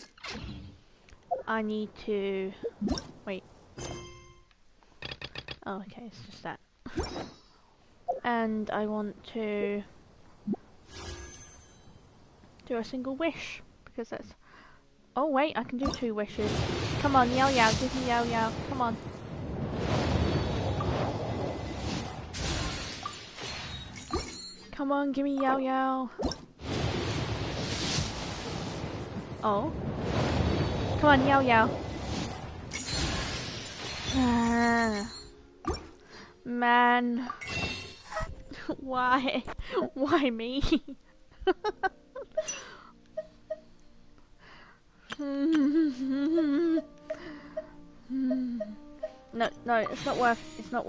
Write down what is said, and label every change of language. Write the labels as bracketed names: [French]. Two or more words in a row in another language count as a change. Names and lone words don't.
[English] I need to... Wait. Oh, okay, it's just that. And I want to do a single wish, because that's... Oh wait, I can do 2 wishes. Come on, Yao Yao, give me Yao Yao, come on. Come on, give me Yao Yao. Oh. Come on, Yao Yao. Man. Why? Why me? No, it's not worth. It's not.